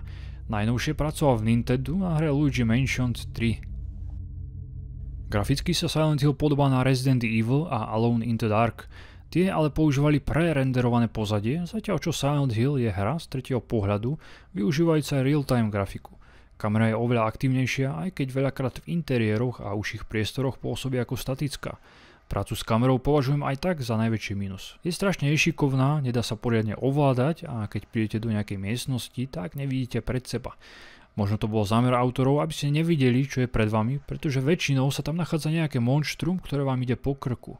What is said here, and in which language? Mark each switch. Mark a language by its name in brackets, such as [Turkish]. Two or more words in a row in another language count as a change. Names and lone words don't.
[Slovak] Najnovšie pracoval v Nintendo na hre Luigi Mansion 3. Graficky sa Silent Hill podobá na Resident Evil a Alone in the Dark. Tie ale používali prerenderované pozadie, zatiaľ čo Silent Hill je hra z tretieho pohľadu, využívajúca real-time grafiku. Kamera je oveľa aktívnejšia, aj keď veľakrát v interiéroch a užších priestoroch pôsobí ako statická. Prácu s kamerou považujem aj tak za najväčší minus. Je strašne nešikovná, nedá sa poriadne ovládať a keď prídete do nejakej miestnosti, tak nevidíte pred seba. Možno to bol zámer autorov, aby ste nevideli, čo je pred vami, pretože väčšinou sa tam nachádza nejaké monštrum, ktoré vám ide po krku.